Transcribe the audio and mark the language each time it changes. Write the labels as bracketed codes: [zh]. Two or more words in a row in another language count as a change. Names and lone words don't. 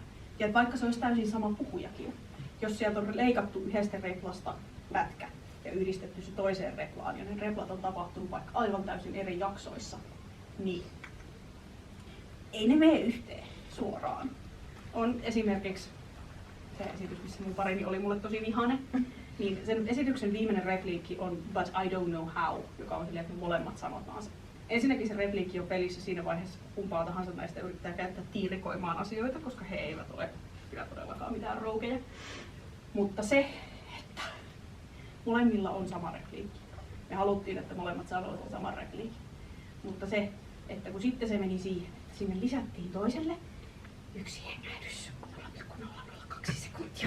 [fi] Ja vaikka se olisi täysin sama puhujakin, jos sieltä on leikattu yhdestä replasta pätkä ja yhdistetty se toiseen replaan, ja ne replat on tapahtunut vaikka aivan täysin eri jaksoissa, niin ei ne mene yhteen suoraan. On esimerkiksi se esitys, missä mun parini oli mulle tosi vihane, niin sen esityksen viimeinen repliikki on [en] But I don't know how, [fi] joka on silleen, että me molemmat sanotaan se. Ensinnäkin se repliikki on pelissä siinä vaiheessa, kun kumpaa tahansa näistä yrittää käyttää tiirikoimaan asioita, koska he eivät ole kyllä todellakaan mitään roukeja. Mutta se, että molemmilla on sama repliikki. Me haluttiin, että molemmat sanoivat sen saman repliikin. Mutta se, että kun sitten se meni siihen, että sinne lisättiin toiselle yksi hengähdys 0,002 sekuntia.